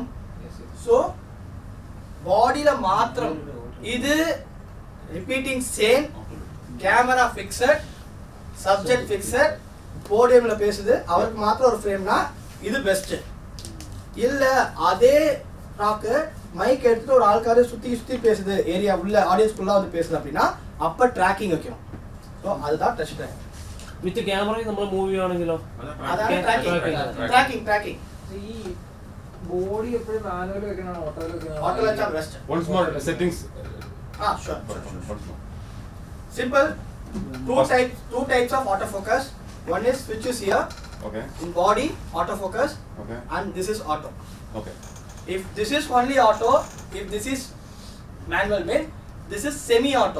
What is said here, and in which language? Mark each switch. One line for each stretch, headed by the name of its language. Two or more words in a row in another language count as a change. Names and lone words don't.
Tamil: சோ பாடில மாத்திரம் இது
English: repeating same, camera fixed, subject fixed,
Tamil: போடியம்ல பேசுது, அவருக்கு மாத்திரம் ஒரு ஃப்ரேம்னா இது பெஸ்ட். இல்ல அதே டாக்கு மைக் எடுத்துட்டு ஒரு ஆள்காரு சுத்தி பேசுது, ஏரியா உள்ள ஆடியன்ஸ்குள்ள வந்து பேசுது அப்படின்னா அப்ப ட்ராக்கிங் வைக்கணும். ஸோ அதுதான்
English: touch track.
Malayalam: വിത്ത് ക്യാമറയിൽ നമ്മൾ മൂവ് ചെയ്യുകയാണെങ്കിലോ? അതാണ് ട്രാക്കിംഗ്. ഈ ബോഡി എപ്പോഴും മാനുവൽ വെക്കണോ ഓട്ടോയിൽ വെക്കണോ? ഓട്ടോ വെച്ചാൽ ബെസ്റ്റ്.
English: Once more settings. Sure. Simple. Two types of autofocus. One is which is here. Okay. In body autofocus. Okay. And this is auto. Okay. If this is only auto, if this is manual mode, this is semi-auto.